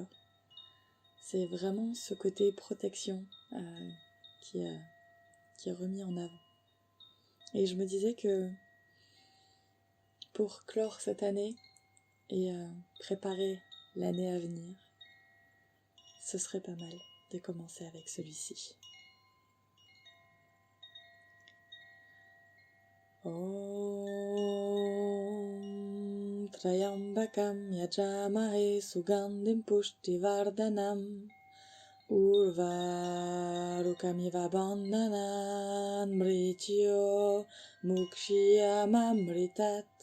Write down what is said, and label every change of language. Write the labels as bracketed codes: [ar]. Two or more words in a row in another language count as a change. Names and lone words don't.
[fr] C'est vraiment ce côté protection qui est remis en avant. Et je me disais que pour clore cette année et préparer l'année à venir, ce serait pas mal de commencer avec celui-ci. [sa] Om Trayambakam Yajamahe Sugandhim Pushtivardhanam Urvarukamiva Bandhanan Mrityo Mukshiyamamritat.